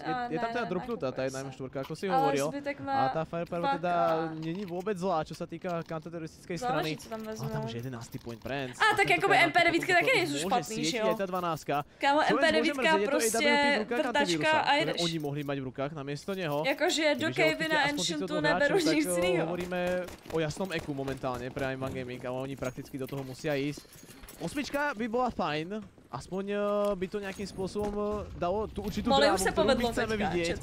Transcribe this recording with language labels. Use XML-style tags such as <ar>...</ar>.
<sk>Je tam teda dropnutá tá 1.4, ako si hovoril. A tá Firepower teda</sk> <cs>není</cs> <sk>vôbec zlá, čo sa týka counterteroristickej strany. Ale tam už 11. point pre ENCE.</sk> <cs>A tak jakoby MP9 taky nejsou špatný, že jo?</cs> <sk>Môže tá 12.</sk> <cs>Kámo, MP9 prostě vrtačka a jedeš.</cs> <sk>Oni mohli mať v rukách namiesto neho.</sk> <cs>Jakože do Cavey na Ancientu neberu nic jinýho.</cs> <sk>Hovoríme o jasnom eku momentálne pre Ivan Gaming, ale oni prakticky do toho musia ísť. Osmička by bola fajn, aspoň by to nejakým spôsobom dalo tú určitú drávu, ktorú my chceme vidieť.</sk>